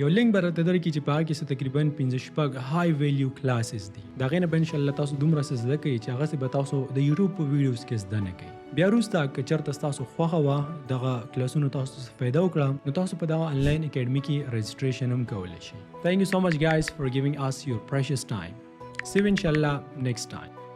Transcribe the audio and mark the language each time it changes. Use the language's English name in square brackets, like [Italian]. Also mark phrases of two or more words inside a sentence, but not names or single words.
[Pashto] یو لینک به راته درکړي چې په هغه کې څه تقریبا 15 [English] high value [Pashto] کلاسز دي. د هغې نه به انشاءالله تاسو دومره څه زده کوئ چې هغسې به تاسو د یوټیوب په ویډیوز کې زده نه کوئ. بیا وروسته که چېرته ستاسو خوښه وه، دغه کلاسونو تاسو څه فایده وکړه، نو تاسو په دغه [English] online academy [Pashto] کې رجسټریشن هم کولی شئ. [English] Thank you so much guys for giving us your precious time. See you inshallah next time.